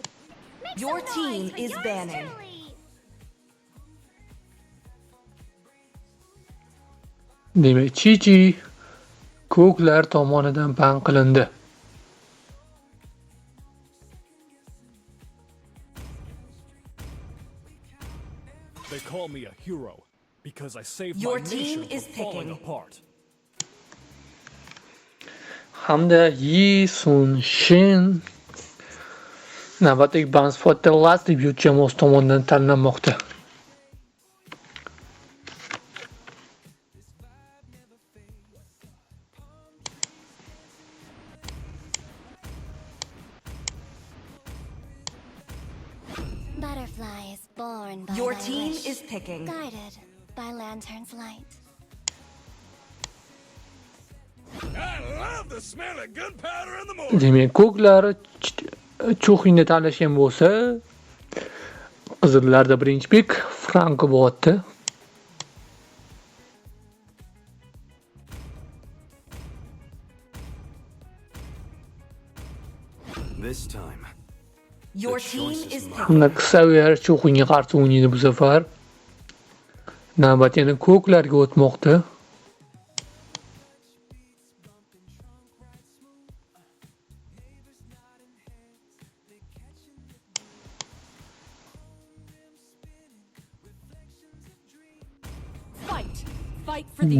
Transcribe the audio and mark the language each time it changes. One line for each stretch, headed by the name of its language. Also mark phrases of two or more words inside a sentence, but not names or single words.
English: Make Your some team noise for is yours banning. truly.
Uzbek: Demak, Chichi ko'klar tomonidan ban qilindi.
English: They call me a hero because I saved Your my team nation is from falling picking. apart.
Uzbek: hamda Yi Sun Shin navbatdagi Banspot'da Last debut jamoasi tomonidan tanlanmoqda.
English: Butterflies born by Your thy team wish, is picking. guided by lantern's light. I love the smell of gunpowder in the morning.
Uzbek: Demak, ko'klar cho'xingni tanlashgan bo'lsa, qizillarda birinchi pik Franko bo'lyapti.
English: This time, Your team is picking.
Uzbek: Hamda Xavier cho'xingga qarshi o'ynaydi bu safar. Navbat yana ko'klarga o'tmoqda.
English: Fight for the